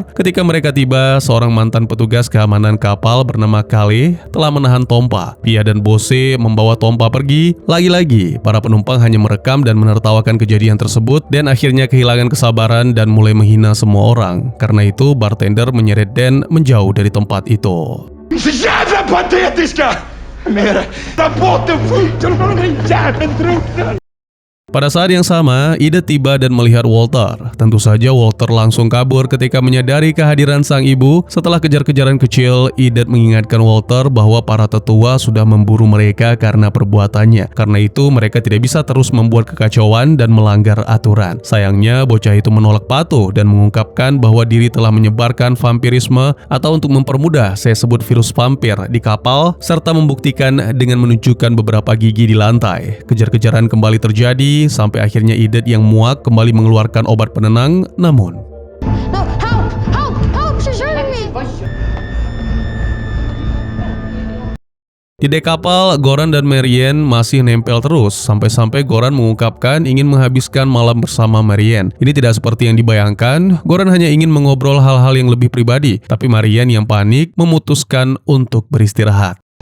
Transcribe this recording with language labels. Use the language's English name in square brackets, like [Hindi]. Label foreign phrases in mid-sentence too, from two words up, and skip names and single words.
[Indonesian] Ketika mereka tiba, seorang mantan petugas keamanan kapal bernama Kale telah menahan Tompa. Pia dan Bose membawa Tompa pergi. Lagi-lagi, para penumpang hanya merekam dan menertawakan kejadian tersebut dan akhirnya kehilangan kesabaran dan mulai menghina semua orang. Karena itu, bartender menyeret Dan menjauh dari tempat itu. [Swedish] Så jävla patetiska! Mer, ta bort den skiten från den jäveln drunknar! [Indonesian] Pada saat yang sama, Ida tiba dan melihat Walter. Tentu saja Walter langsung kabur ketika menyadari kehadiran sang ibu. Setelah kejar-kejaran kecil, Ida mengingatkan Walter bahwa para tetua sudah memburu mereka karena perbuatannya. Karena itu, mereka tidak bisa terus membuat kekacauan dan melanggar aturan. Sayangnya, bocah itu menolak patuh dan mengungkapkan bahwa diri telah menyebarkan vampirisme atau untuk mempermudah, saya sebut virus vampir di kapal, serta membuktikan dengan menunjukkan beberapa gigi di lantai. Kejar-kejaran kembali terjadi sampai akhirnya Idet yang muak kembali mengeluarkan obat penenang, namun [English] No, help, she's hurting me. [Indonesian] di dek kapal, Goran dan Marian masih nempel terus, sampai-sampai Goran mengungkapkan ingin menghabiskan malam bersama Marian. Ini tidak seperti yang dibayangkan, Goran hanya ingin mengobrol hal-hal yang lebih pribadi, tapi Marian yang panik memutuskan untuk beristirahat.